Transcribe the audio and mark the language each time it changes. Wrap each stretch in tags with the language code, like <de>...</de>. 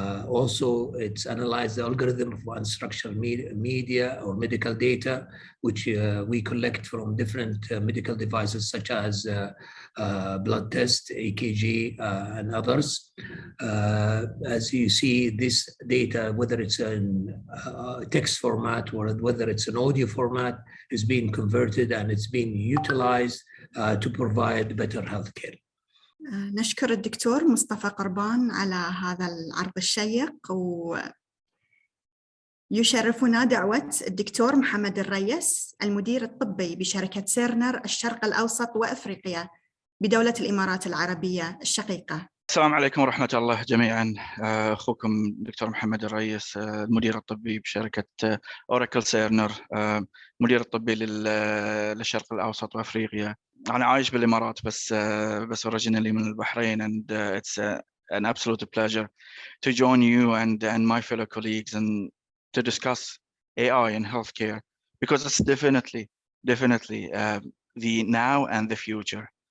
<en>Also, it's analyzed the algorithm of unstructured media or medical data, which we collect from different medical devices such as blood test, EKG, and others. As you see, this data, whether it's in text format or whether it's an audio format, is being converted and it's being utilized to provide better healthcare.</en> <ar>نشكر الدكتور مصطفى قربان على هذا العرض الشيق، ويشرفنا دعوة الدكتور محمد الريس المدير الطبي بشركة سيرنر الشرق الأوسط وأفريقيا بدولة الإمارات العربية الشقيقة. السلام عليكم ورحمة الله جميعا. أخوكم دكتور محمد الريس، المدير الطبي بشركة أوراكل سيرنر، مدير الطبي للشرق الأوسط وأفريقيا. أنا عايش بالإمارات بس</ar> <en>originally</en> <ar>من البحرين,</ar> <en>and it's an absolute pleasure to join you and my fellow colleagues and to discuss AI in healthcare, because it's definitely the now and the future.</en>